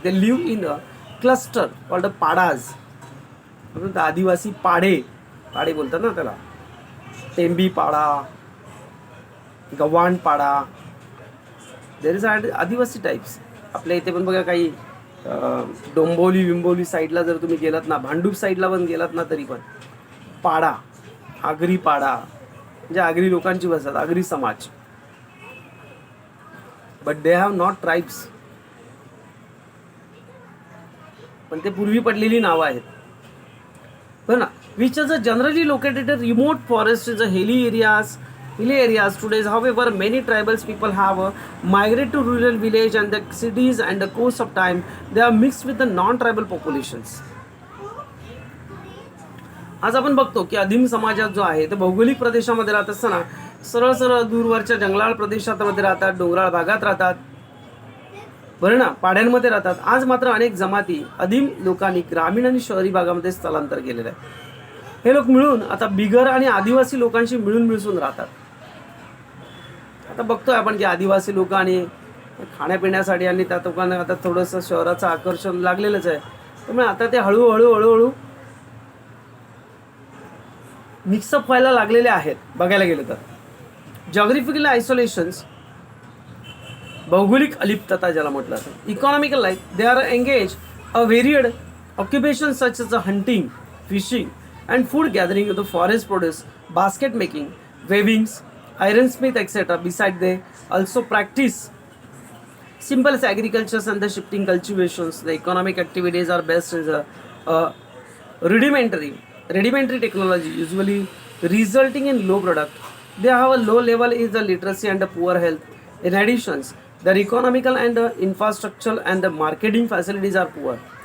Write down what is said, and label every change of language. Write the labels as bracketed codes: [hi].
[en] They live in a cluster called a padas. [mr] आदिवासी पाडे बोलतात ना त्याला. टेंबी पाडा, गव्हाण पाडा. [en] There is adivasi types. [mr] आपल्या इथे पण बघा काही डोंबिवली विंबोली साईडला जर तुम्ही गेलात ना, भांडूप साईडला पण गेलात ना, तरी पण पाडा, आगरी पाडा म्हणजे आगरी लोकांची वसाहत, आगरी समाज. [en] but they have not tribes, [mr] पण ते पूर्वी पडलेली नावं आहेत बरं ना. [en] Which is a generally located remote forest is a hilly areas today. However, many tribals people have migrated to rural village and the cities, and the course of time they are mixed with the non-tribal populations. [mr] आज आपण बघतो की आदिम समाजात जो आहे ते भौगोलिक प्रदेशामध्ये राहत असताना सरळ सरळ दूरवरच्या जंगलाळ प्रदेशामध्ये राहतात, डोंगराळ भागात राहतात बरं ना, पाड्यांमध्ये राहतात. आज मात्र अनेक जमाती आदिम लोकांनी ग्रामीण आणि शहरी भागामध्ये स्थलांतर केलेलं आहे. हे लोक मिळून आता बिगर आणि आदिवासी लोकांशी मिळून मिसळून राहतात. आता बघतोय आपण की आदिवासी लोक आणि खाण्यापिण्यासाठी आणि त्या लोकांना आता थोडंसं शहराचं आकर्षण लागलेलंच आहे. त्यामुळे आता ते हळूहळू मिक्सअप व्हायला लागलेले आहेत बघायला गेलं तर. [en] geographical isolations, [mr] भौगोलिक अलिप्तता ज्याला म्हटलं जातं. [en] Economical life, they are engage a varied occupation such as a hunting, fishing and food gathering of the forest produce, basket making, weavings, ironsmith, etc. Besides, they also practice simple agriculture and the shifting cultivations. The economic activities are based on the rudimentary technology, usually resulting in low product. They have a low level is the literacy and the poor health. In addition, their economical and infrastructural and the marketing facilities are poor.